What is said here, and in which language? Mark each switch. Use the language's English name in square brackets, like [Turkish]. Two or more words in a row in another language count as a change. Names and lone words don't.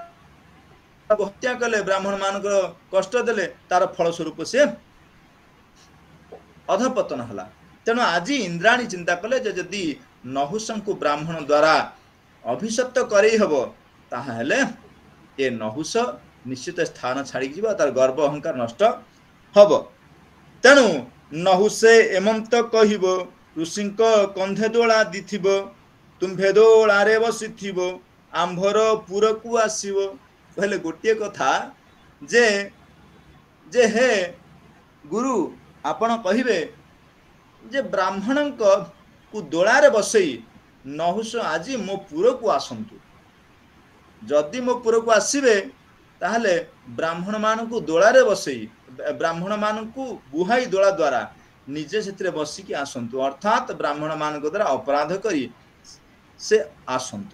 [Odia] ହତ୍ୟା କଲେ ବ୍ରାହ୍ମଣ ମାନ କଷ୍ଟ ଦେଲେ ତାର ଫଳ ସ୍ୱରୂପ ସେ ଅଧଃପତନ ହେଲା ତେଣୁ ଆଜି ଇନ୍ଦ୍ରାଣୀ ଚିନ୍ତା କଲେ ଯଦି ନହୁଷଙ୍କୁ ବ୍ରାହ୍ମଣ ଦ୍ୱାରା ଅଭିଶପ୍ତ କରାଇ ହେବ ତାହେଲେ ଏ ନହୁଷ ନିଶ୍ଚିତ ସ୍ଥାନ ଛାଡ଼ି ଯିବ ତାର ଗର୍ବ ଅହଙ୍କାର ନଷ୍ଟ ହେବ। ତେଣୁ ନହୁଷେ ଏମନ୍ତ କହିବ ଋଷିଙ୍କ କାନ୍ଧେ ଦୋଳା ଦେଇଥିବ ତୁମ୍ଭେ ଦୋଳାରେ ବସିଥିବ ଆମ୍ଭର ପୁରକୁ ଆସିବ। କହିଲେ ଗୋଟେ କଥା ଯେ ଯେ ହେ ଗୁରୁ ଆପଣ କହିବେ ଯେ ବ୍ରାହ୍ମଣଙ୍କ କୁ ଦୋଳାରେ ବସାଇ ନହୁଷ ଆଜି ମୋ ପୁରକୁ ଆସନ୍ତୁ ଯଦି ମୋ ପୁରକୁ ଆସିବେ ତାହେଲେ ବ୍ରାହ୍ମଣ ମାନଙ୍କୁ ଦୋଳାରେ ବସାଇ ବ୍ରାହ୍ମଣ ମାନଙ୍କୁ ବୁହାଇ ଦୋଳା ଦ୍ୱାରା ନିଜେ ସେ ବସିକି ଆସନ୍ତୁ ଅର୍ଥାତ ବ୍ରାହ୍ମଣ ମାନଙ୍କ ଦ୍ୱାରା ଅପରାଧ କରି ସେ ଆସନ୍ତୁ।